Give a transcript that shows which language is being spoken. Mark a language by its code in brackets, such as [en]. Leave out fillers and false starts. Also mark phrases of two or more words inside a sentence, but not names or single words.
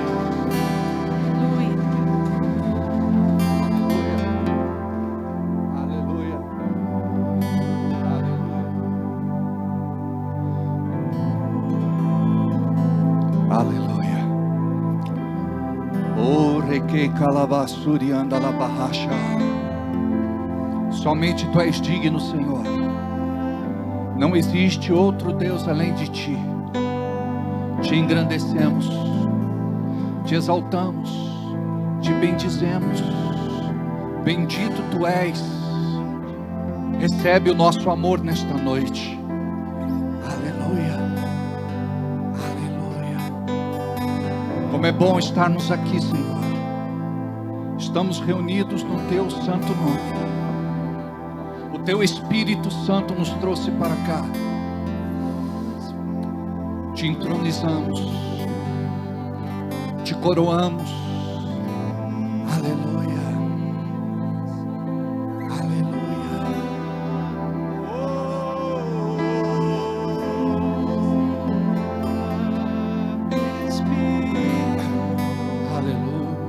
[pt] Aleluia. Aleluia. O reque calabasuri anda la barracha. Somente tu és digno, Senhor. Não existe outro Deus além de ti. Te engrandecemos, te exaltamos, te bendizemos. Bendito tu és. Recebe o nosso amor nesta noite. Aleluia. Aleluia. Como é bom estarmos aqui, Senhor. Estamos reunidos no teu santo nome. O teu Espírito Santo nos trouxe para cá. Te entronizamos, te coroamos. Aleluia. Aleluia. Aleluia.